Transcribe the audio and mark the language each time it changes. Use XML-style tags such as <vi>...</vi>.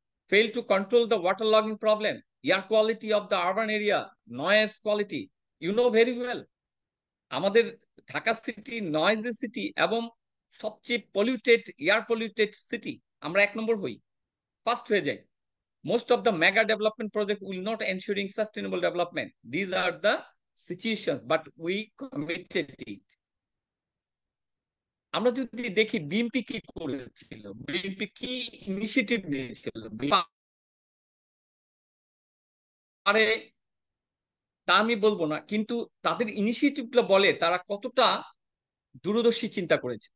<en>Fail to control the waterlogging problem, air quality of the urban area, noise quality. You know very well.</en> <bn>আমাদের Dhaka city noisy city এবং সবচেয়ে polluted, air polluted city. আমরা 1 নম্বর হই, first হয়ে যাই।</bn> <en>Most of the mega development project will not ensuring sustainable development. These are the situations, but we committed it.</en> <bn>আমরা যদি দেখি বিএনপি কি করেছিল, বিএনপি কি ইনিশিয়েটিভ নিয়েছিল, আরে তা আমি বলবো না, কিন্তু তাদের ইনিশিয়েটিভগুলো বলে তারা কতটা দূরদর্শী চিন্তা করেছে।</bn>